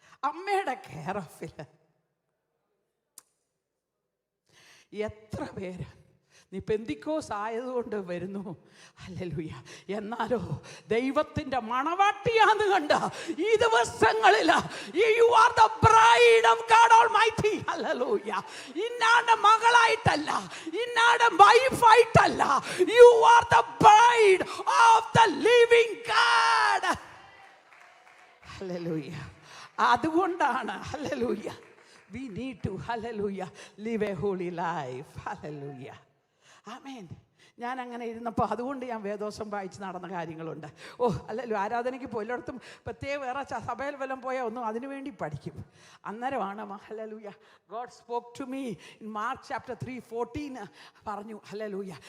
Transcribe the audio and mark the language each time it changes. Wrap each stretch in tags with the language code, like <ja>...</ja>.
<ml>അമ്മയുടെ കെയർ ഓഫിൽ എത്ര പേര് നീ പെന്തിക്കോസ് ആയതുകൊണ്ട് വരുന്നു, ഹല്ലേലൂയ, എന്നാലോ ദൈവത്തിന്റെ മണവാട്ടിയാന്ന് കണ്ട ഈ ദിവസങ്ങളിൽ</ml> <en>You are the bride of God almighty.</en> <ml>Hallelujah. ഇന്നാടെ മകളായിട്ടല്ല, ഇന്നാടെ വൈഫായിട്ടല്ല,</ml> <en>You are the bride of the living God.</en> <ml>Hallelujah. അതുകൊണ്ടാണ്</ml> <en>Hallelujah we need to hallelujah live a holy life. hallelujah, amen.</en> <ml>ഞാൻ അങ്ങനെ ഇരുന്നപ്പോൾ അതുകൊണ്ട് ഞാൻ വേദോസം വായിച്ച് നടന്ന കാര്യങ്ങളുണ്ട്. ഓ അല്ലല്ലോ, ആരാധനയ്ക്ക് പോയി എല്ലായിടത്തും പ്രത്യേക വേറെ സഭയിൽ വല്ലതും പോയാൽ ഒന്നും അതിനു വേണ്ടി പഠിക്കും.</ml> <en>അന്നേരമാണ് hallelujah God spoke to me in Mark chapter 3:14 പറഞ്ഞു. Hallelujah.</en>